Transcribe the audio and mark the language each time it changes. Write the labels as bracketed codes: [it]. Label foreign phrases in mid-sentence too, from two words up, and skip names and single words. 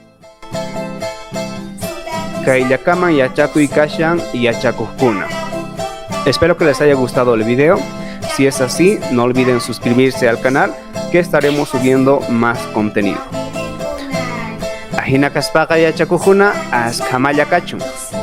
[qu] Kayllakaman yachakuy kashan yachakuqkuna. [es] Espero que les haya gustado el video. Si es así, no olviden suscribirse al canal, que estaremos subiendo más contenido. [qu] Ahina kaspaqa yachakujuna askamalla kachun.